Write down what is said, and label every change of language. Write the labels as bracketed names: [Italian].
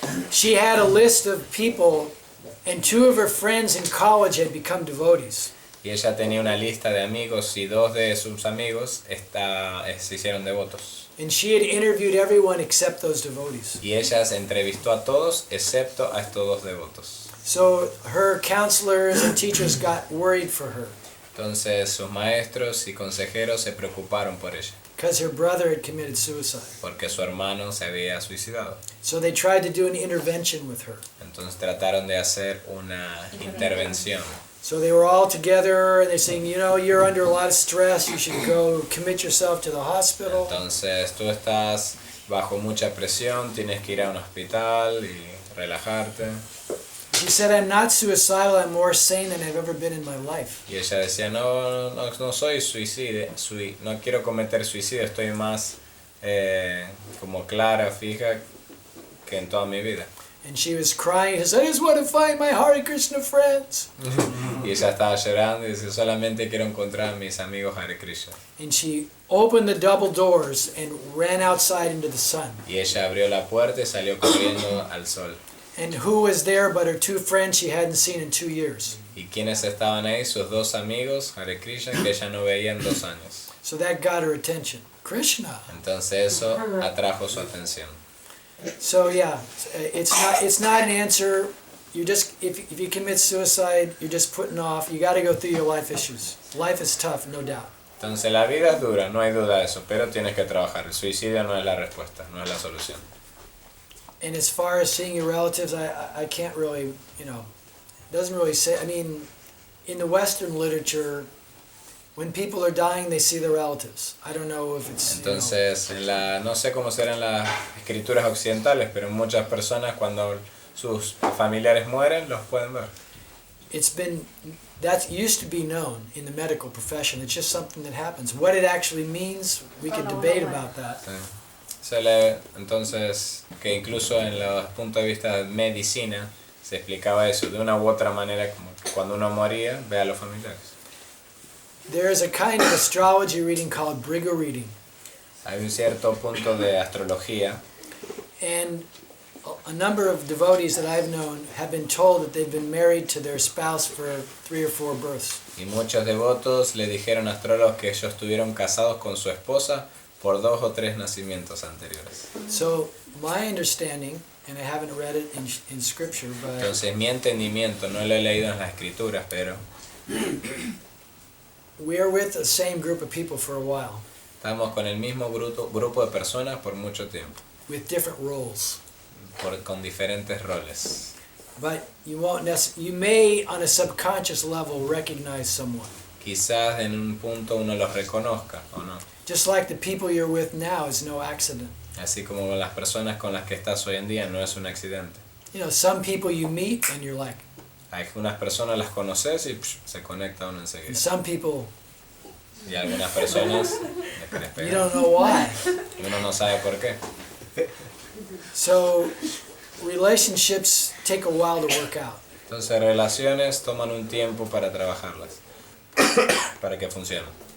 [English] She had a list of people, and 2 of her friends in college had become devotees. [Spanish] Y ella tenía una lista de amigos y 2 de sus amigos se hicieron devotos. [English] And she had interviewed everyone except those devotees. [Spanish] Y ella se entrevistó a todos excepto a estos 2 devotos. [English] So her counselors and teachers got worried for her [Spanish] Entonces sus maestros y consejeros se preocuparon por ella, [English] because her brother had committed suicide. [Spanish] porque su hermano se había suicidado. [English] So they tried to do an intervention with her. [Spanish] Entonces trataron de hacer una intervención. [English] So they were all together and they're saying, you're under a lot of stress, you should go commit yourself to the hospital. [Spanish] Entonces tú estás bajo mucha presión, tienes que ir a un hospital y relajarte. [English] She said, I'm not suicidal, I'm more sane than I've ever been in my life. [Spanish] Y ella decía, no soy suicida, no quiero cometer suicidio, estoy más como clara, fija que en toda mi vida. [English] And she was crying, she said, I just want to find my Hare Krishna friends. [Spanish] Y ella estaba llorando y dice, solamente quiero encontrar a mis amigos Hare Krishna. [English] And she opened the double doors and ran outside into the sun. [Spanish] Y ella abrió la puerta y salió corriendo al sol. [English] And who was there but her 2 friends she hadn't seen in 2 years. [Spanish] ¿Y quiénes estaban ahí? Sus 2 amigos Hare Krishna que ella no veía en 2 años. So that got her attention. Krishna. Entonces eso atrajo su atención. [English] So yeah, it's not an answer. You just if you commit suicide, you're just putting off. You got to go through your life issues. Life is tough, no doubt. [Spanish] Entonces la vida es dura, no hay duda de eso, pero tienes que trabajar. El suicidio no es la respuesta, no es la solución. [English] And as far as seeing your relatives, I can't really, it doesn't really say. I mean, in the Western literature, when people are dying, they see their relatives. I don't know if it's. [Spanish] Entonces, no sé cómo serán las escrituras occidentales, pero muchas personas cuando sus familiares mueren los pueden ver. [English] That used to be known in the medical profession. It's just something that happens. What it actually means, we could debate about that. [Spanish] Sí. Se lee entonces que incluso en los puntos de vista de medicina se explicaba eso de una u otra manera, como que cuando uno moría, ve a los familiares. [English] There is a kind of astrology reading called Briga reading. [Spanish] Hay un cierto punto de astrología. [English] And a number of devotees that I've known have been told that they've been married to their spouse for 3 or 4 births. [Spanish] Y muchos devotos le dijeron a astrólogos que ellos estuvieron casados con su esposa por 2 o 3 nacimientos anteriores. [English] So my understanding, and I haven't read it in scripture, but [Spanish] Entonces mi entendimiento, no lo he leído en las escrituras, pero [English] we are with the same group of people for a while, [Spanish] Estamos con el mismo grupo de personas por mucho tiempo, [English] with different roles. [Spanish] con diferentes roles. [English] But you you may, on a subconscious level, recognize someone. [Spanish] Quizás en un punto uno los reconozca o no. [English] Just like the people you're with now is no accident. [Spanish] Así como las personas con las que estás hoy en día no es un accidente. [English] You know, some people you meet and you're like, [Spanish] Hay unas personas las conoces y se conecta uno [English] and [Spanish] enseguida. [English] some people [Spanish] Y algunas personas les querés [English] you [Spanish] pegar. [English] don't know why. [Spanish] Y uno no sabe por qué. [English] So relationships take a while to work out. [Spanish] Entonces relaciones toman un tiempo para trabajarlas, para que funcionen.